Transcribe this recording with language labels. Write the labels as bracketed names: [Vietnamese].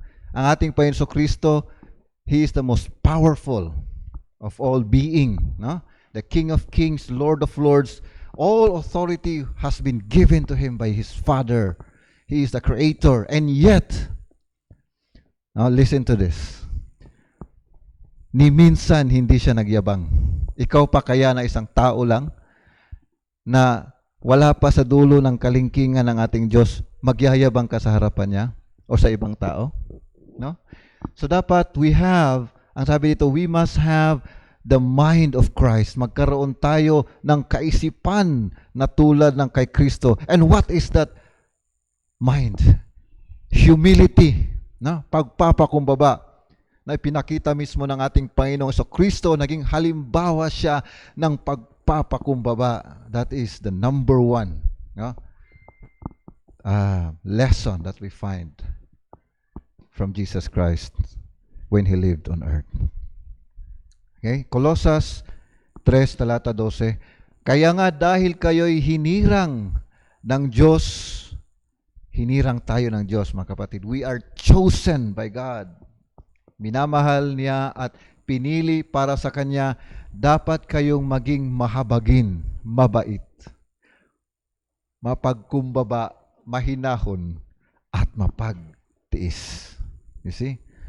[Filipino] Ang ating Panginoon [English] Kristo, He is the most powerful of all being, no? The King of Kings, Lord of Lords, All authority has been given to him by his Father. He is the creator. And yet, now listen to this. [Filipino] Ni minsan hindi siya nagyabang. Ikaw pa kaya na isang tao lang na wala pa sa dulo ng kalingkingan ng ating Diyos, magyayabang ka sa harapan niya o sa ibang tao? No? So dapat ang sabi dito, [English] we must have the mind of Christ. [Filipino] Magkaroon tayo ng kaisipan na tulad ng kay Kristo. [English] And what is that mind? Humility, no? [Filipino] Pagpapakumbaba na ipinakita mismo ng ating Panginoong Kristo, naging halimbawa siya ng pagpapakumbaba. [English] That is the number one, no? Lesson that we find from Jesus Christ when He lived on earth. [Filipino] Okay? Colossus 3, talata 12. Kaya nga dahil kayo'y hinirang ng Diyos, hinirang tayo ng Diyos, mga kapatid. [English] We are chosen by God. [Filipino] Minamahal niya at pinili para sa Kanya, dapat kayong maging mahabagin, mabait, mapagkumbaba, mahinahon, at mapagtiis. [English] You see?